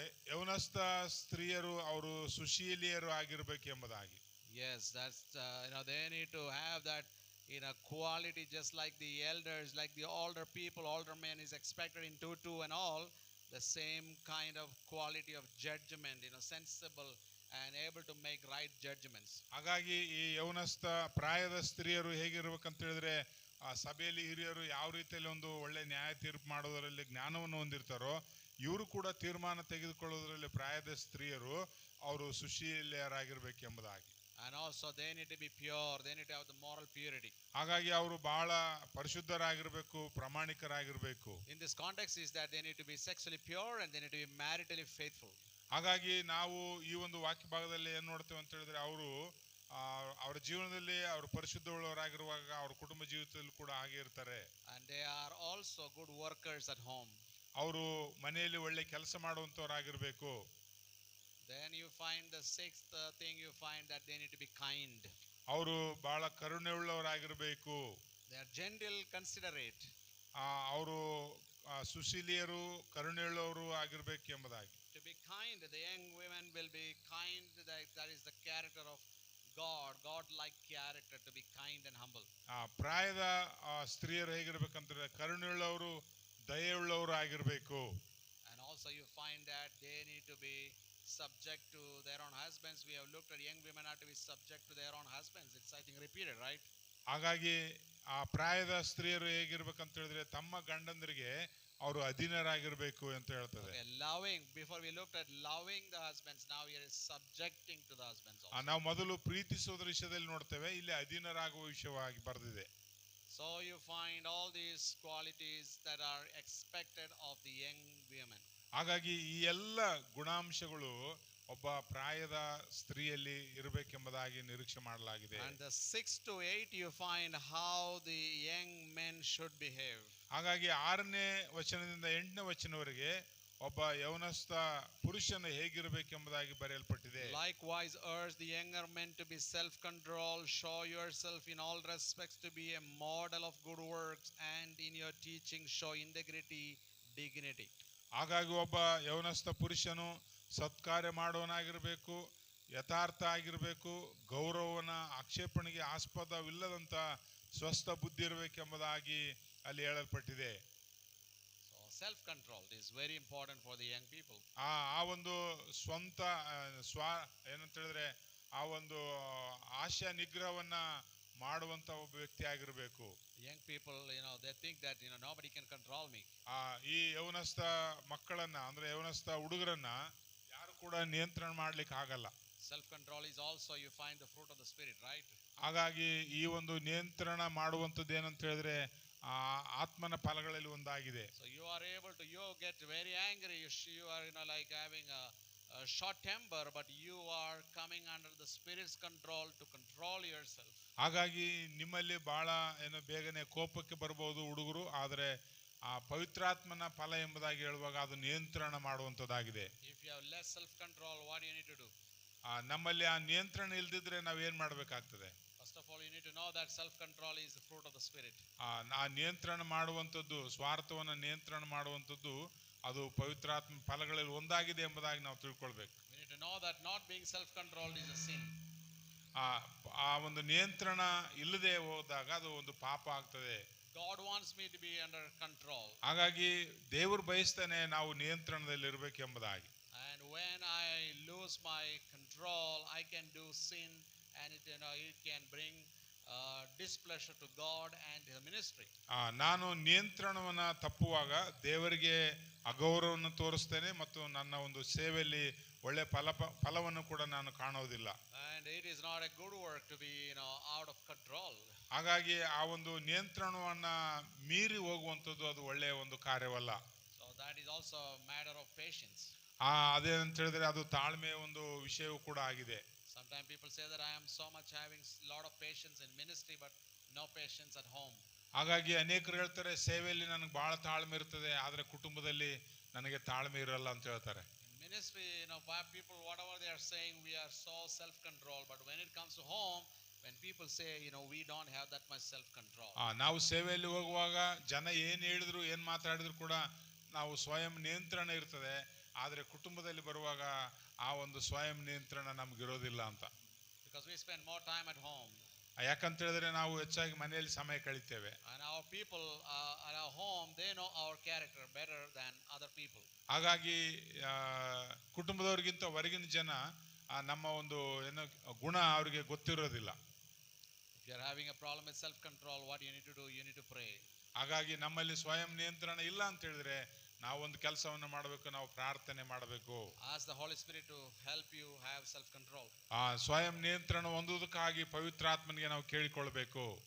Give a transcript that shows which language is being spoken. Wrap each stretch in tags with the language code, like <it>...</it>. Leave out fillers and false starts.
<kn>ಯೌವನಸ್ಥ ಸ್ತ್ರೀಯರು ಅವರು ಸುಶೀಲಿಯರು ಆಗಿರ್ಬೇಕು ಎಂಬುದಾಗಿ.</kn> <en>Yes, that's they need to have that quality, just like the elders, like the older people, older men is expected in 2:2 and all, the same kind of quality of judgment, sensible and able to make right judgments.</en> <kn>ಹಾಗಾಗಿ ಈ ಯೌವನಸ್ಥ ಪ್ರಾಯದ ಸ್ತ್ರೀಯರು ಹೇಗಿರ್ಬೇಕಂತ ಹೇಳಿದ್ರೆ, ಆ ಸಭೆಯಲ್ಲಿ ಹಿರಿಯರು ಯಾವ ರೀತಿಯಲ್ಲಿ ಒಂದು ಒಳ್ಳೆ ನ್ಯಾಯ ತೀರ್ಪು ಮಾಡೋದರಲ್ಲಿ ಜ್ಞಾನವನ್ನು ಹೊಂದಿರ್ತಾರೋ, ಇವರು ಕೂಡ ತೀರ್ಮಾನ ತೆಗೆದುಕೊಳ್ಳೋದ್ರಲ್ಲಿ ಪ್ರಾಯದ ಸ್ತ್ರೀಯರು ಅವರು ಸುಶೀಲೆಯರಾಗಿರ್ಬೇಕು ಎಂಬುದಾಗಿ.</kn> <en>And also they need to be pure, they need to have the moral purity.</en> <kn>ಹಾಗಾಗಿ ಅವರು ಬಹಳ ಪರಿಶುದ್ಧರಾಗಿರ್ಬೇಕು, ಪ್ರಾಮಾಣಿಕರಾಗಿರ್ಬೇಕು.</kn> <en>In this context is that they need to be sexually pure and they need to be maritally faithful.</en> <kn>ಹಾಗಾಗಿ ನಾವು ಈ ಒಂದು ವಾಕ್ಯ ಭಾಗದಲ್ಲಿ ಏನ್ ನೋಡ್ತೇವೆ ಅಂತ ಹೇಳಿದ್ರೆ, ಅವರು ಅವರ ಜೀವನದಲ್ಲಿ ಅವರು ಪರಿಶುದ್ಧವುಳ್ಳವರಾಗಿರುವಾಗ ಅವ್ರ ಕುಟುಂಬ ಜೀವಿತದಲ್ಲಿ ಕೂಡ ಹಾಗೆ ಇರ್ತಾರೆ.</kn> <en>And they are also good workers at home.</en> <kn>ಅವರು ಮನೆಯಲ್ಲಿ ಒಳ್ಳೆ ಕೆಲಸ ಮಾಡುವಂತವರಾಗಿರ್ಬೇಕು.</kn> <en>Then you find the sixth thing, you find that they need to be kind.</en> <kn>ಅವರು ಬಹಳ ಕರುಣೆ ಉಳ್ಳವರಾಗಿರ್ಬೇಕು.</kn> <en>They are gentle, considerate.</en> <kn>ಅವರು ಸುಶೀಲಿಯರು, ಕರುಣೆ ಉಳ್ಳವರು ಆಗಿರ್ಬೇಕು ಎಂಬುದಾಗಿ.</kn> <en>To be kind, the young women will be kind. That is the character of God, God-like character, to be kind and humble.</en> <kn>ಪ್ರಾಯದ ಸ್ತ್ರೀಯರು ಹೇಗಿರ್ಬೇಕಂದ್ರೆ ಕರುಣೆಯುಳ್ಳವರು, ದಯೆಯುಳ್ಳವರು ಆಗಿರ್ಬೇಕು.</kn> <en>And also you find that they need to be subject to their own husbands. We have looked at young women are to be subject to their own husbands. It's I think repeated, right?</en> <kn>ಹಾಗಾಗಿ ಆ ಪ್ರಾಯದ ಸ್ತ್ರೀಯರು ಹೇಗಿರ್ಬೇಕಂತ ಹೇಳಿದ್ರೆ ತಮ್ಮ ಗಂಡಂದರಿಗೆ ಅವರು ಅಧೀನರಾಗಿರ್ಬೇಕು ಅಂತ ಹೇಳ್ತದೆ.</kn> <en>Loving, before we looked at loving the husbands, now here is subjecting to the husbands also.</en> <kn>ನಾವು ಮೊದಲು ಪ್ರೀತಿಸೋದ್ರ ವಿಷಯದಲ್ಲಿ ನೋಡ್ತೇವೆ, ಇಲ್ಲಿ ಅಧೀನರಾಗುವ ವಿಷಯವಾಗಿ ಬರೆದಿದೆ.</kn> <en>So you find all these qualities that are expected of the young women.</en> <kn>ಹಾಗಾಗಿ ಈ ಎಲ್ಲ ಗುಣಾಂಶಗಳು ಒಬ್ಬ ಪ್ರಾಯದ ಸ್ತ್ರೀಯಲ್ಲಿ ಇರಬೇಕೆಂಬುದಾಗಿ ನಿರೀಕ್ಷೆ ಮಾಡಲಾಗಿದೆ.</kn> <en>And the 6 to 8 you find how the young men should behave.</en> <kn>ಹಾಗಾಗಿ 6ನೇ ವಚನದಿಂದ 8ನೇ ವಚನವರೆಗೆ ಒಬ್ಬ ಯೌವನಸ್ಥ ಪುರುಷನು ಹೇಗಿರಬೇಕೆಂಬುದಾಗಿ ಬರೆಯಲ್ಪಟ್ಟಿದೆ.</kn> <en>Likewise urge the younger men to be self-controlled, show yourself in all respects to be a model of good works, and in your teaching show integrity, dignity.</en> <kn>ಹಾಗಾಗಿ ಒಬ್ಬ ಯೌವನಸ್ಥ ಪುರುಷನು ಸತ್ಕಾರ್ಯ ಮಾಡುವನಾಗಿರಬೇಕು, ಯಥಾರ್ಥ ಆಗಿರಬೇಕು, ಗೌರವನ ಆಕ್ಷೇಪಣೆಗೆ ಆಸ್ಪದವಿಲ್ಲದಂತ ಸ್ವಸ್ಥ ಬುದ್ಧಿ ಇರಬೇಕೆಂಬುದಾಗಿ ಅಲ್ಲಿ ಹೇಳಲ್ಪಟ್ಟಿದೆ.</kn> <en>Self control is very important for the young people.</en> <kn>ಆ ಒಂದು ಸ್ವಂತ ಏನಂತ ಹೇಳಿದ್ರೆ ಆ ಒಂದು ಆಶಯ ನಿಗ್ರಹವನ್ನ ಮಾಡುವಂತ ಒಬ್ಬ ವ್ಯಕ್ತಿ ಆಗಿರಬೇಕು.</kn> <en>Young people, they think that nobody can control me.</en> <kn>ಈ ಯೌವನಸ್ಥ ಮಕ್ಕಳನ್ನ ಅಂದ್ರೆ ಯೌವನಸ್ಥ ಹುಡುಗರನ್ನ ಯಾರು ಕೂಡ ನಿಯಂತ್ರಣ ಮಾಡ್ಲಿಕ್ಕೆ ಆಗಲ್ಲ.</kn> <en>Self control is also you find the fruit of the spirit, right?</en> <kn>ಹಾಗಾಗಿ ಈ ಒಂದು ನಿಯಂತ್ರಣ ಮಾಡುವಂತದ್ದು ಏನಂತ ಹೇಳಿದ್ರೆ ಆತ್ಮನ ಫಲಗಳಲ್ಲಿ ಒಂದಾಗಿದೆ.</kn> <en>So you are able to get very angry, you are like having a short temper, but you are coming under the spirit's control to control yourself.</en> <kn>ಹಾಗಾಗಿ ನಿಮ್ಮಲ್ಲಿ ಬಹಳ ಬೇಗನೆ ಕೋಪಕ್ಕೆ ಬರಬಹುದು ಹುಡುಗರು, ಆದರೆ ಆ ಪವಿತ್ರಾತ್ಮನ ಫಲ ಎಂಬುದಾಗಿ ಹೇಳುವಾಗ ಅದು ನಿಯಂತ್ರಣ ಮಾಡುವಂತದ್ದಾಗಿದೆ.</kn> <en>If you have less self control, what do you need to do?</en> <kn>ನಮ್ಮಲ್ಲಿ ಆ ನಿಯಂತ್ರಣ ಇಲ್ದಿದ್ರೆ ನಾವ್ ಏನ್ ಮಾಡ್ಬೇಕಾಗ್ತದೆ?</kn> <en>First of all, you need to know that self control is the fruit of the spirit.</en> <kn>ಆ ನಿಯಂತ್ರಣ ಮಾಡುವಂತದ್ದು, ಸ್ವಾರ್ಥವನ್ನ ನಿಯಂತ್ರಣ ಮಾಡುವಂತದ್ದು ಅದು ಪವಿತ್ರಾತ್ಮ ಫಲಗಳಲ್ಲಿ ಒಂದಾಗಿದೆ ಎಂಬುದಾಗಿ ನಾವು ತಿಳ್ಕೊಳ್ಬೇಕು.</kn> <en>We need to know that not being self controlled is a sin.</en> <kn>ಆ ಒಂದು ನಿಯಂತ್ರಣ ಇಲ್ಲದೆ ಹೋದಾಗ ಅದು ಒಂದು ಪಾಪ ಆಗ್ತದೆ.</kn> <en>God wants me to be under control.</en> <kn>ಹಾಗಾಗಿ ದೇವರು ಬಯಸ್ತಾನೆ ನಾವು ನಿಯಂತ್ರಣದಲ್ಲಿ ಇರಬೇಕೆಂಬುದಾಗಿ.</kn> <en>And when I lose my control, I can do sin, and it can bring displeasure to God and the ministry.</en> <kn>ನಾನು ನಿಯಂತ್ರಣವನ್ನ ತಪ್ಪುವಾಗ ದೇವರಿಗೆ ಅಗೌರವವನ್ನು ತೋರಿಸ್ತೇನೆ ಮತ್ತು ನನ್ನ ಒಂದು ಸೇವೆಯಲ್ಲಿ ಒಳ್ಳೆ ಫಲವನ್ನು ಕೂಡ ನಾನು ಕಾಣೋದಿಲ್ಲ.</kn> <en>And it is not a good work to be out of control.</en> <kn>ಹಾಗಾಗಿ ಆ ಒಂದು ನಿಯಂತ್ರಣವನ್ನ ಮೀರಿ ಹೋಗುವಂಥದ್ದು ಅದು ಒಳ್ಳೆಯ ಒಂದು ಕಾರ್ಯವಲ್ಲ.</kn> <en>So that is also a matter of patience.</en> <kn>ಅದೇನಂತ ಹೇಳಿದ್ರೆ ಅದು ತಾಳ್ಮೆಯ ಒಂದು ವಿಷಯವೂ ಕೂಡ ಆಗಿದೆ.</kn> <en>Sometimes people say that I am so much having lot of patience in ministry but no patience at home.</en> <kn>ಹಾಗಾಗಿ ಅನೇಕರು ಹೇಳ್ತಾರೆ ಸೇವೆಯಲ್ಲಿ ನನಗೆ ಬಹಳ ತಾಳ್ಮೆ ಇರ್ತದೆ ಆದರೆ ಕುಟುಂಬದಲ್ಲಿ ನನಗೆ ತಾಳ್ಮೆ ಇರಲ್ಲ ಅಂತ ಹೇಳ್ತಾರೆ.</kn> <en>In ministry, people whatever they are saying, we are so self-control, but when it comes to home, when people say, we don't have that much self-control.</en> <kn>ನಾವು ಸೇವೆಯಲ್ಲಿ ಹೋಗುವಾಗ ಜನ ಏನು ಹೇಳಿದ್ರು ಏನು ಮಾತಾಡಿದ್ರು ಕೂಡ ನಾವು ಸ್ವಯಂ ನಿಯಂತ್ರಣ ಇರ್ತದೆ. ಆದರೆ ಕುಟುಂಬದಲ್ಲಿ ಬರುವಾಗ ಆ ಒಂದು ಸ್ವಯಂ ನಿಯಂತ್ರಣ ನಮಗಿರೋದಿಲ್ಲ ಅಂತ.</kn> <en>Because we spend more time at home.</en> <kn>ಯಾಕಂತ ಹೇಳಿದ್ರೆ ನಾವು ಹೆಚ್ಚಾಗಿ ಮನೆಯಲ್ಲಿ ಸಮಯ ಕಳೀತೇವೆ.</kn> <en>And our people at our home, they know our character better than other people.</en> <kn>ಹಾಗಾಗಿ ಕುಟುಂಬದವರಿಗಿಂತ ಹೊರಗಿನ ಜನ ನಮ್ಮ ಒಂದು ಏನೋ ಗುಣ ಅವರಿಗೆ ಗೊತ್ತಿರೋದಿಲ್ಲ.</kn> <en>If you are having a problem with self-control, what you need to do, you need to pray.</en> <kn>ಹಾಗಾಗಿ ನಮ್ಮಲ್ಲಿ ಸ್ವಯಂ ನಿಯಂತ್ರಣ ಇಲ್ಲ ಅಂತ ಹೇಳಿದ್ರೆ ನಾವು ಒಂದು ಕೆಲಸವನ್ನು ಮಾಡಬೇಕು, ನಾವು ಪ್ರಾರ್ಥನೆ ಮಾಡಬೇಕು.</kn> <en>Ask the Holy Spirit to help you have self-control.</en> <kn>ಸ್ವಯಂ ನಿಯಂತ್ರಣ ಹೊಂದುವುದಕ್ಕಾಗಿ ಪವಿತ್ರಾತ್ಮನಿಗೆ ನಾವು ಕೇಳಿಕೊಳ್ಳಬೇಕು.</kn>